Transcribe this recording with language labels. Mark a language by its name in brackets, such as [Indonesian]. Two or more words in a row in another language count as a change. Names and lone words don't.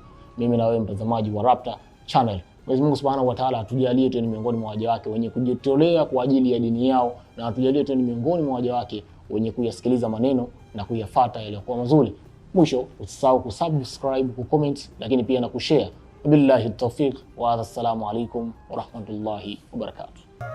[Swahili] Mimi na wewe mtazamaji wa Rapta Channel, Mwenyezi Mungu [Arabic] سبحانه وتعالى [Swahili] atujalie tu ni miongoni mwa waja wake wenye kujitolea kwa ajili ya dini yao, na atujalie tu ni miongoni mwa waja wake wenye kuyasikiliza maneno na kuyafuata yaliyokuwa mazuri. Mwisho usisahau kusubscribe, kucomment, lakini pia na kushare. [Arabic] بالله توفيق والسلام عليكم ورحمة الله وبركاته.